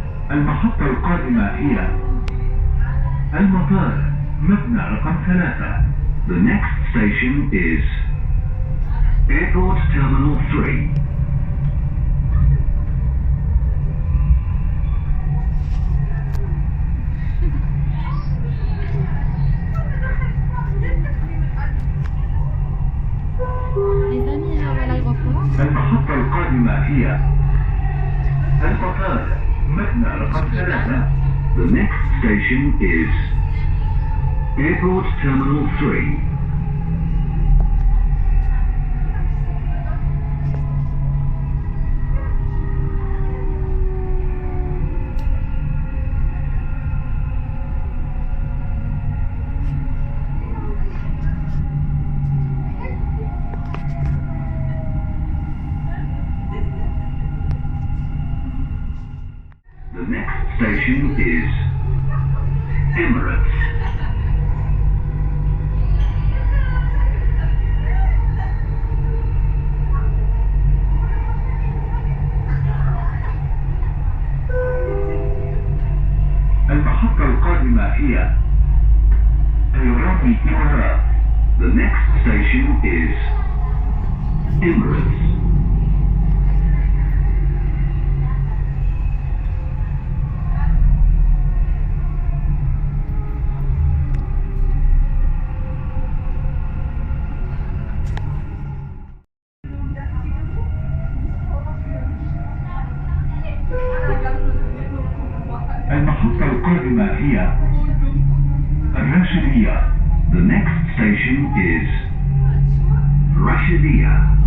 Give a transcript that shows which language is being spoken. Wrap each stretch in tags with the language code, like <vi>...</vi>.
<ar>المحطة القادمة هي المطار مبنى رقم 3.</ar> <en>The next station is Airport Terminal 3.</en> <fr>Les amis, à l'aéroport.</fr> <ar>المحطة القادمة هي المطار مبنى رقم 3.</ar> <en>The next station is Airport Terminal 3. station is Emirates.</en> <ar>المحطة القادمة هي طيران الإمارات.</ar> <en>The next station is Emirates.</en> <ar>المحطة القادمة هي الراشدية.</ar> <en>The next station is Rashidiyah.</en>